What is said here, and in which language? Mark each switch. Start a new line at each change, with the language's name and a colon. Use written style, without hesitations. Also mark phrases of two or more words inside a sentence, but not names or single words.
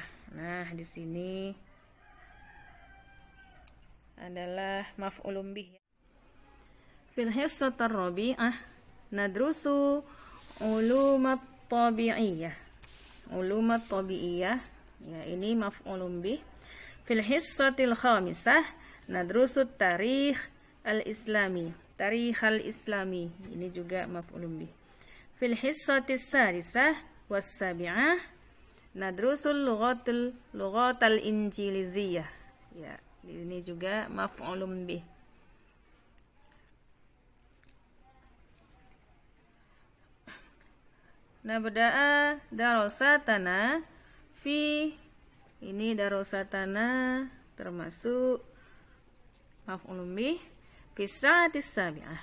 Indonesian: Nah, di sini adalah
Arabic: مفعول به. في الحصة الرابعة ندرس العلوم الطبيعية. العلوم الطبيعية
Indonesian: ya, ini
Arabic: مفعول به. في الحصة الخامسة ندرس التاريخ الإسلامي. التاريخ الإسلامي
Indonesian: ini juga
Arabic: مفعول به. في الحصة السادسة والسابعة ندرس اللغة الإنجليزية.
Indonesian: Ya, ini juga
Arabic: مفعول به. نبدأ دراستنا في, ini darasatana termasuk مفعول به في الساعة السابعة.